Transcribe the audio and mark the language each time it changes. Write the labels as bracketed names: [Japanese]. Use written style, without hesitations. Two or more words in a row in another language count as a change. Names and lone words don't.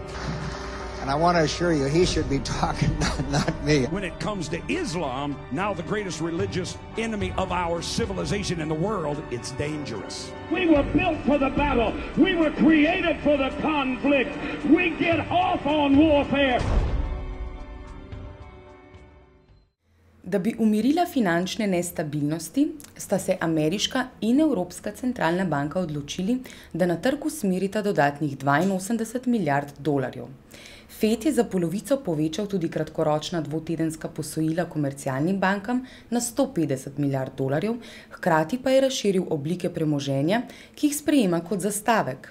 [English] And I want to assure you, he should be talking, not me. When it comes to Islam, now the greatest religious enemy of our civilization in the world, it's dangerous. We were built for the battle. We were created for the conflict. We get off on warfare. [Slovenian] Da bi umirila finančne nestabilnosti, sta se ameriška in evropska centralna banka odločili, da na trg usmerita dodatnih 82 milijard dolarjev. FED je za polovico povečal tudi kratkoročna dvotedenska posojila komercialnim bankam na 150 milijard dolarjev, hkrati pa je razširil oblike premoženja, ki jih sprejema kot zastavek.